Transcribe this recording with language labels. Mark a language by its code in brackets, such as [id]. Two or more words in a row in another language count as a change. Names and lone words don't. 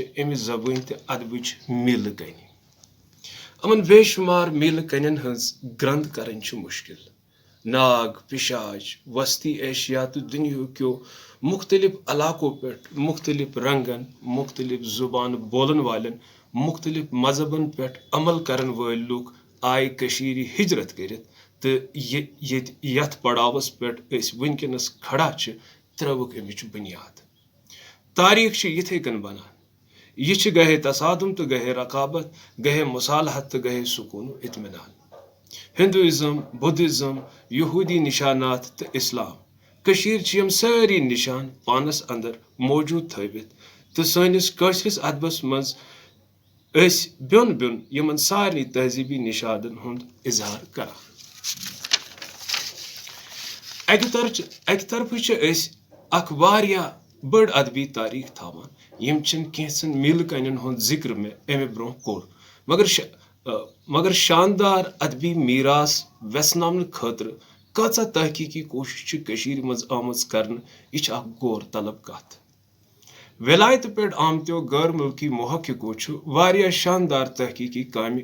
[ks] امہِ زبٲنۍ تہٕ ادبٕچ میٖلہٕ کنہِ یِمن بے شُمار میٖلہٕ کنٮ۪ن ہٕنٛز گرنٛد کرٕنۍ چھِ مُشکِل ناگ پِشاج وسطی ایشیا تہٕ دُنیہکیو مختلف علاقو پٮ۪ٹھ مختلف رنگن مختلف زبانہٕ بولن والٮ۪ن مختلف مذہبن پٮ۪ٹھ عمل کرن وٲلۍ لُکھ آیہِ کٔشیٖرِ ہجرت کٔرِتھ تہٕ یتھ پڑاوس پٮ۪ٹھ أسۍ وٕنکیٚنس کھڑا چھِ ترٲوٕکھ امِچ بُنیاد تاریٖخ چھِ یِتھے کٔنۍ بنان یہ گہے تصادم تو گہے رقابت گہے مصالحت تو گہے سکون و اطمینان ہندوازم بدھزم یہودی نشانات تو اسلام کشیر یم ساری نشان پانس اندر موجود تھوت تو سٲنِس کٲشرِس ادبس منٛز بیون بیون یمن سارنٕے تہذیبی نشانن ہُنٛد اظہار کران اکہِ طرفہٕ چھِ أسۍ اکھ واریاہ بٔڑ ادبی تاریخ تھاوان یم چھِنہٕ کینٛژن میٖلہٕ کَنٮ۪ن ہُنٛد ذکر مےٚ امہِ برونٛہہ کوٚر مگر شاندار ادبی میراث ویژناونہٕ خٲطرٕ کۭژاہ تحقیقی کوٗشش چھِ کٔشیٖرِ منٛز آمٕژ کرنہٕ یہِ چھِ اکھ غور طلب کتھ ولایتہٕ پٮ۪ٹھ آمتیو غٲر مُلکی محققو چھُ واریاہ شاندار تحقیقی کامہِ